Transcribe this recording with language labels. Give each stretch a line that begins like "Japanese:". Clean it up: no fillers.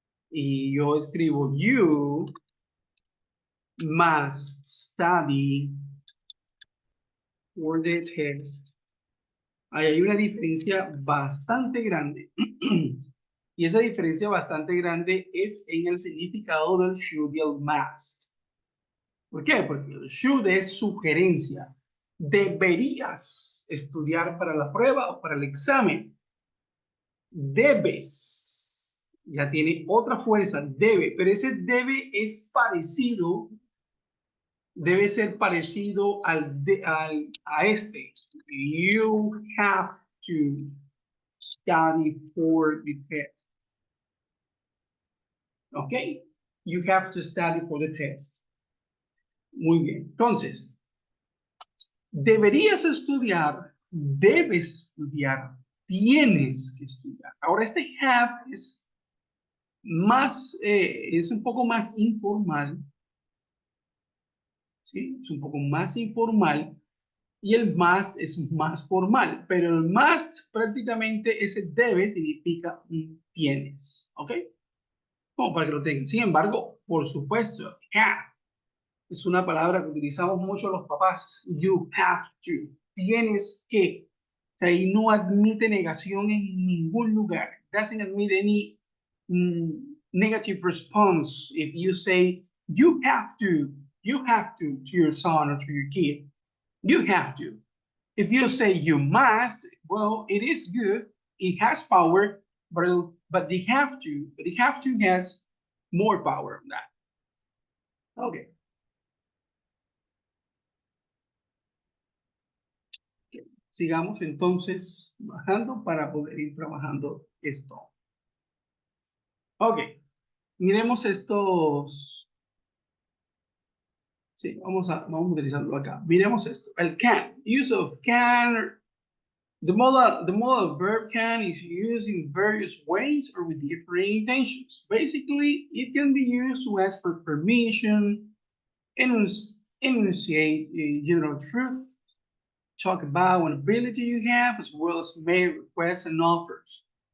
Spanish: Y yo escribo,
English: you must study for the test.
Spanish: Ahí hay una diferencia bastante grande. Y esa diferencia bastante grande es en el significado del should y el must. ¿Por qué? Porque el should es sugerencia. Deberías estudiar para la prueba o para el examen. Debes. Ya tiene otra fuerza, debe. Pero ese debe es parecido, debe ser parecido a este.
English: You have to study for the test. ¿Ok? You have to study for the test.
Spanish: Muy bien. Entonces, deberías estudiar, debes estudiar, tienes que estudiar. Ahora, este have es un poco más informal. ¿Sí? Es un poco más informal. Y el must es más formal. Pero el must, prácticamente, ese debe significa tienes. ¿Ok? Como para que lo tengan. Sin embargo, por supuesto, have es una palabra que utilizamos mucho los papás.
English: You have to.
Spanish: Tienes que. O sea, y no admite negación en ningún lugar.
English: Doesn't admit any negative response if you say you have to your son or to your kid. You have to. If you say you must, well, it is good. It has power, but the have to has more power than that. Okay.
Spanish: Sigamos entonces bajando para poder ir trabajando esto. Ok, miremos estos. Sí, vamos a utilizarlo acá. Miremos esto. El can.
English: Use of can. The modal verb can is used in various ways or with different intentions. Basically, it can be used to ask for permission, enunciate general truth, talk about an ability you have, as well as make requests and offers.